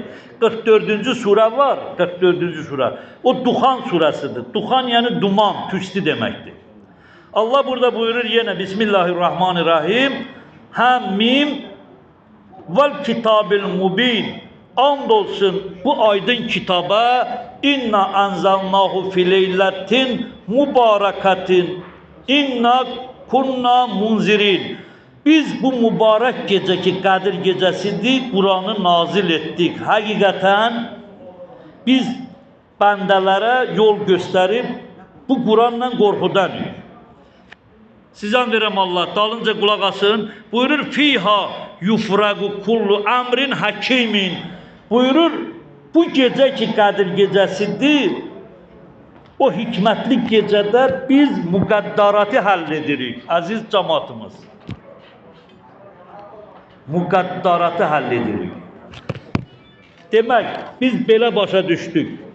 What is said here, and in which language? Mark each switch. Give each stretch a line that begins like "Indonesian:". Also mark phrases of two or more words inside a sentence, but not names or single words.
Azerbaijani: 44-cü surə var, 44-cü surə. O Duxan surəsidir. Duxan yəni duman, tüstü deməkdir. Allah burada buyurur yenə Bismillahirrahmanirrahim.
Arabic: حم والكتاب المبين.
Azerbaijani: And olsun bu aydın kitaba
Arabic: إنا أنزلناه في ليلة مباركة إنا كنا منذرين.
Azerbaijani: Biz bu mübarək gecə ki Qədir gecəsidir, Quranı nazil etdik. Həqiqətən biz bəndələrə yol göstərib bu Quranla qorxudanıq. Sizdən verəm Allah, dalınca qulaq asın.
Arabic: Buyurur فيها يفرق كل أمر حكيم.
Azerbaijani: Buyurur bu gecə ki Qədir gecəsidir, o hikmətli gecədə biz müqəddaratı həll edirik, əziz cəmaatımız. Müqəddaratı həll edirik. Demək, biz belə başa düşdük.